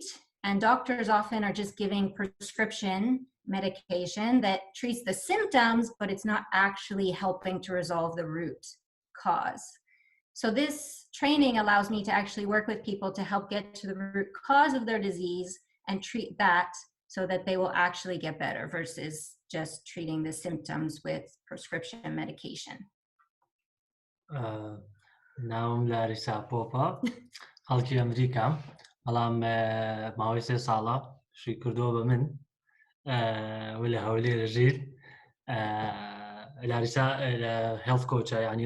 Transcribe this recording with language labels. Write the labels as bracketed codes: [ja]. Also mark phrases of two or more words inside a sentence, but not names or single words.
[en] And doctors often are just giving prescription medication that treats the symptoms, but it's not actually helping to resolve the root cause. So this training allows me to actually work with people to help get to the root cause of their disease and treat that so that they will actually get better versus just treating the symptoms with prescription medication. [ckb] ناوم لاريسا پۆپە خەڵکی ئەمریکا بەڵام ماوەی 3 ساڵە شووی کردووە بە من وە لە هەولێرە ژیر لاريسا هێڵث کۆچە یعنی